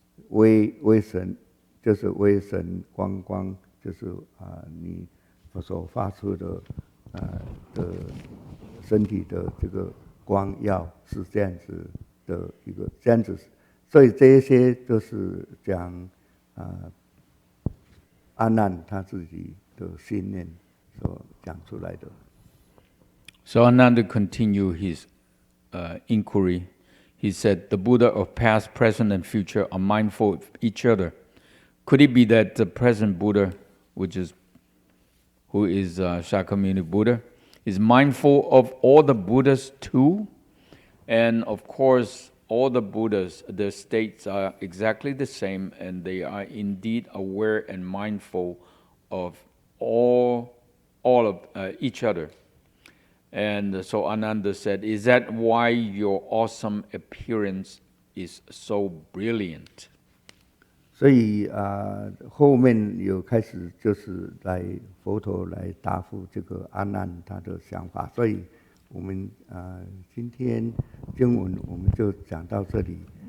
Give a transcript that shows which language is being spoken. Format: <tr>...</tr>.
<zh>微神，就是微神光，就是你所发出的的身体的这个光耀是这样子的一个这样子，所以这一些都是讲阿难他自己的信念所讲出来的。</zh> <en>So Ananda continued his inquiry. He said, the Buddha of past, present, and future are mindful of each other. Could it be that the present Buddha, who is Shakyamuni Buddha, is mindful of all the Buddhas too? And of course, all the Buddhas, their states are exactly the same, and they are indeed aware and mindful of all of each other. And so Ananda said, is that why your awesome appearance is so brilliant?</en> <zh>所以后面有开始就是佛陀来答复这个阿难他的想法，所以我们今天经文我们就讲到这里。</zh>